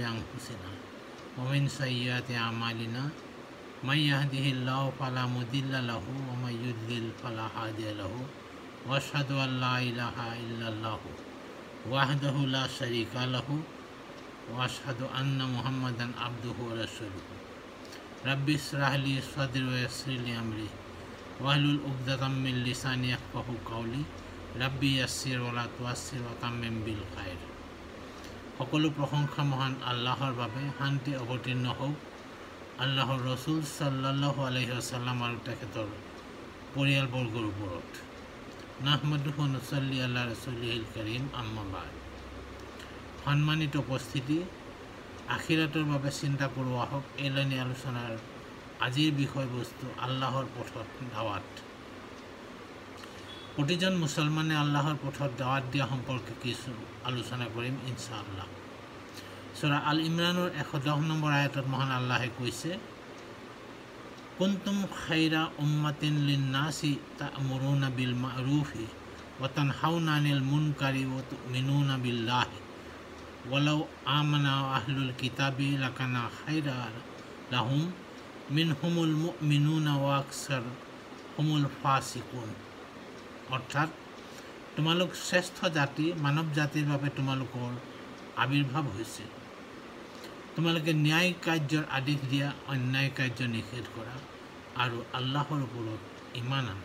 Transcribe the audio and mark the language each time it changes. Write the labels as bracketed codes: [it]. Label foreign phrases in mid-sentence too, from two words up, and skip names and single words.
[ar] أنفسنا ومن سيئات أعمالنا من يهده الله فلا مضل له ومن يضلل فلا هادي له وأشهد أن لا إله إلا الله وحده لا شريك له وأشهد أن محمدا عبده ورسوله رب اشرح لي صدري ويسر لي أمري واحلل عقدة من لساني يفقهوا قولي رب يسر ولا تعسر وتمم بالخير. [as] সকলো প্ৰশংসা মহান আল্লাহৰ বাবে, শান্তি অৱতীৰ্ণ হওক আল্লাহৰ ৰসুল [ar] صلى الله عليه وسلم [as] আৰু তেখেতৰ পৰিয়ালবৰ্গৰ ওপৰত। [ar] نحمده ونصلي على رسوله الكريم أما بعد. [as] সন্মানিত উপস্থিতি, আখিৰাতৰ বাবে চিন্তা কৰোঁ আহক। এলানি আলোচনাৰ আজিৰ বিষয়বস্তু আল্লাহৰ পথত দাৱাত। প্ৰতিজন মুছলমানে আল্লাহৰ পথত দাৱাত দিয়া সম্পৰ্কে কিছু আলোচনা কৰিম ইনশাআল্লাহ। সূৰা আল ইমৰানৰ 110 নম্বৰ আয়াতত মহান আল্লাহে কৈছে, [ar] كنتم خير أمة للناس تأمرون بالمعروف وتنهون عن المنكر وتؤمنون بالله ولو آمن أهل الكتاب لكان خيرا لهم منهم المؤمنون وأكثرهم الفاسقون. [as] অৰ্থাৎ তোমালোক শ্ৰেষ্ঠ জাতি, মানৱ জাতিৰ বাবে তোমালোকৰ আবিৰ্ভাৱ হৈছে। তোমালোকে ন্যায় কাৰ্যৰ আদেশ দিয়া, অন্যায় কাৰ্য নিষেধ কৰা আৰু আল্লাহৰ ওপৰত ইমান আনা।